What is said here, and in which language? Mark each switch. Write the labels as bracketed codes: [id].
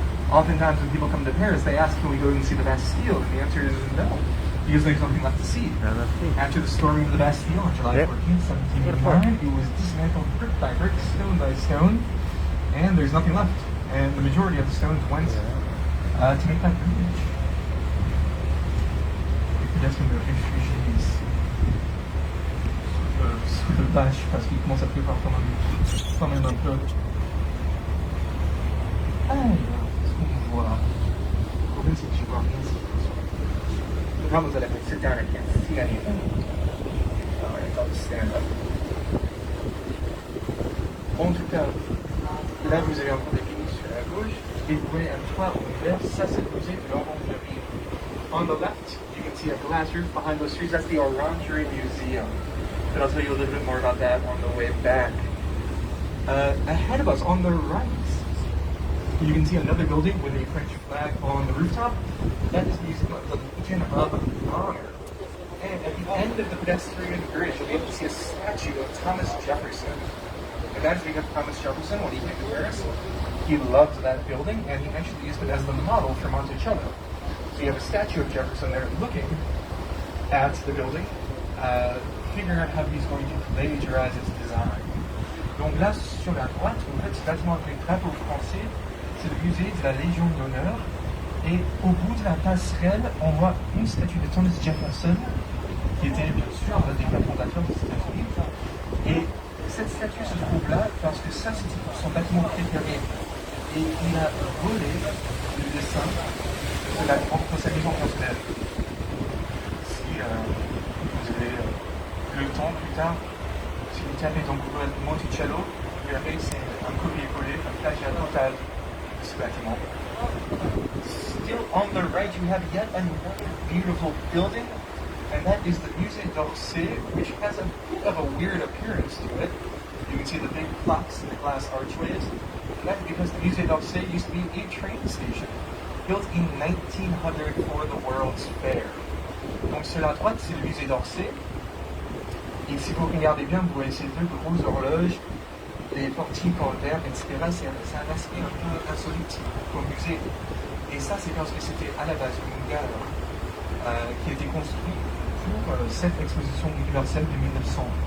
[en] Oftentimes when people come to Paris, they ask, can we go and see the Bastille? And the answer is no, because there's nothing left to see. After the storming of the Bastille on July 14th, 1789, it was dismantled brick by brick, stone by stone, and there's nothing left. And the majority of the stones went to make that bridge. [fr] Les pedestrians de réfugiés ici. Sous le bâche, parce qu'il commence à pleuvoir quand même un peu. Alors, qu'est-ce qu'on voit? Le problème, c'est que je vois rien. [en] The problem is that if I sit down, I can't see anything. Alright, I'll just stand up. [fr] En tout cas, là, vous avez encore des vignes sur la gauche, et vous voyez un toit ouvert, ça c'est le musée de l'Orangerie. [en] On the left, you can see a glass roof behind those trees, that's the Orangerie Museum. But I'll tell you a little bit more about that on the way back. Ahead of us, on the right, you can see another building with a French flag on the rooftop. That is the Museum of the Legion of Honor. And at the end of the pedestrian bridge, you'll be able to see a statue of Thomas Jefferson. And that is because Thomas Jefferson, when he came to Paris, he loved that building, and he actually used it as the model for Monticello. So you have a statue of Jefferson there looking at the building, figuring out how he's going to plagiarize its design. [fr] Donc là, sur la droite, en fait, ce bâtiment avec les drapeaux français, c'est le musée de la Légion d'honneur. Et au bout de la passerelle, on voit une statue de Thomas Jefferson, qui était bien sûr un des fondateurs des États-Unis. Et cette statue se trouve là parce que ça, c'était pour son bâtiment préféré. Et il a volé le dessin de la grande pour sa maison personnelle. Si vous avez le temps plus tard, si vous tapez dans Google Monticello, vous verrez que c'est un copier-coller, un plagiat total de ce bâtiment. [en] Still on the right, you have yet another beautiful building, and that is the Musée d'Orsay, which has a bit of a weird appearance to it. You can see the big plaques and the glass archways. And that's because the Musée d'Orsay used to be a train station, built in 1900 for the World's Fair. [fr] Donc sur la droite, c'est le Musée d'Orsay. Et si vous regardez bien, vous voyez ces deux grosses horloges, des portiques en verre, etc. C'est un aspect un peu insolite au musée. Et ça, c'est parce que c'était à la base une gare qui a été construite pour cette exposition universelle de 1900.